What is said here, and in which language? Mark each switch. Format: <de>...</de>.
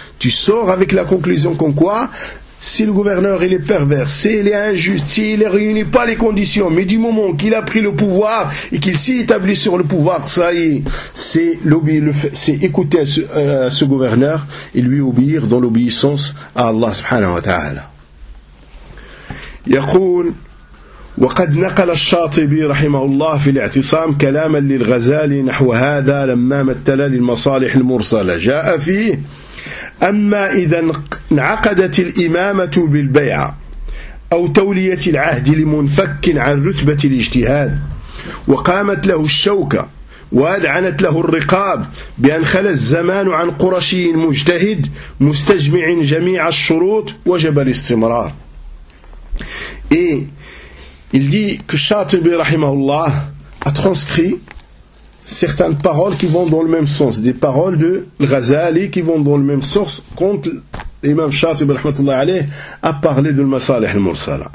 <fr>Tu sors avec la conclusion qu'en quoi? Si le gouverneur il est pervers, s'il est injuste, s'il ne réunit pas les conditions, mais du moment qu'il a pris le pouvoir et qu'il s'est établi sur le pouvoir, ça y est, c'est l'obéir, c'est écouter ce gouverneur et lui obéir dans l'obéissance à Allah</fr> <ar>subhanahu wa ta'ala. Yaqoul. وقد نقل الشاطبي رحمه الله في الاعتصام كلاما للغزالي نحو هذا لما مثل للمصالح المرسلة جاء فيه أما إذا انعقدت الإمامة بالبيعة أو تولية العهد لمنفك عن رتبة الاجتهاد وقامت له الشوكة وأدعنت له الرقاب بأن خلى الزمان عن قرشي مجتهد مستجمع جميع الشروط وجب الاستمرار.</ar> <fr>إيه Il dit que Shatibi Rahimahullah a transcrit certaines paroles qui vont dans le même sens, des paroles de Ghazali qui vont dans le même sens contre l'imam Shatibi Rahmatullah alayhi a parlé de l'Masalih al-Mursala.</fr>